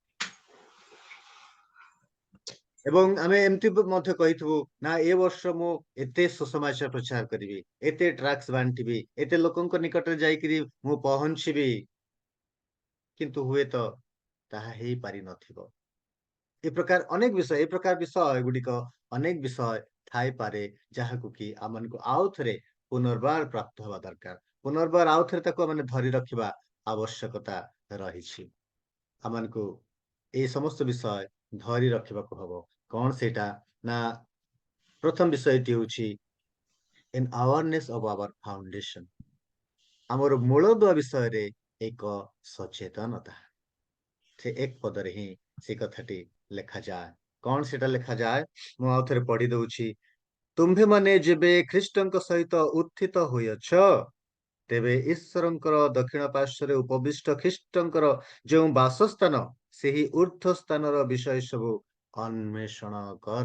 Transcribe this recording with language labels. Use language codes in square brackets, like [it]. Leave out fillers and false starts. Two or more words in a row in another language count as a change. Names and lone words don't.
[or] ଏବଂ ଆମେ ଏମିତି ମଧ୍ୟ କହିଥିବୁ, ନା ଏ ବର୍ଷ ମୁଁ ଏତେ ସୁସମାଚାର ପ୍ରଚାର କରିବି, ଏତେ ଟ୍ରାକ୍ସ ବାଣ୍ଟିବି, ଏତେ ଲୋକଙ୍କ ନିକଟରେ ଯାଇକିରି ମୁଁ ପହଞ୍ଚିବି, କିନ୍ତୁ ହୁଏତ ତାହା ହେଇପାରିନଥିବ। ଏ ପ୍ରକାର ଅନେକ ବିଷୟ, ଏ ପ୍ରକାର ବିଷୟ ଗୁଡିକ ଅନେକ ବିଷୟ ଥାଇପାରେ ଯାହାକୁ କି ଆମମାନଙ୍କୁ ଆଉ ଥରେ ପୁନର୍ବାର ପ୍ରାପ୍ତ ହେବା ଦରକାର, ପୁନର୍ବାର ଆଉ ଥରେ ତାକୁ ଆମେ ଧରି ରଖିବା ଆବଶ୍ୟକତା ରହିଛି। ଆମମାନଙ୍କୁ ଏଇ ସମସ୍ତ ବିଷୟ ধରି ରଖିବାକୁ ହବ। କଣ ସେଇଟା ନା ପ୍ରଥମ ବିଷୟଟି ହେଉଛି [en] an awareness of our foundation, [or] ଆମର ମୂଳଦୁଆ ବିଷୟରେ ଏକ ସଚେତନତା। ସେ ଏକ ପଦରେ ହିଁ ସେ କଥାଟି ଲେଖାଯାଏ। କଣ ସେଟା ଲେଖାଯାଏ? ମୁଁ ଆଉ ଥରେ ପଢି ଦଉଛି। ତୁମ୍ଭେମାନେ ଯେବେ ଖ୍ରୀଷ୍ଟଙ୍କ ସହିତ ଉତ୍ଥିତ ହୋଇଅଛ, ତେବେ ଈଶ୍ୱରଙ୍କର ଦକ୍ଷିଣ ପାର୍ଶ୍ୱରେ ଉପବିଷ୍ଟ ଖ୍ରୀଷ୍ଟଙ୍କର ଯେଉଁ ବାସସ୍ଥାନ, ସେହି ଉର୍ଦ୍ଧ୍ୱ ସ୍ଥାନର ବିଷୟ ସବୁ ଅନ୍ୱେଷଣ କର।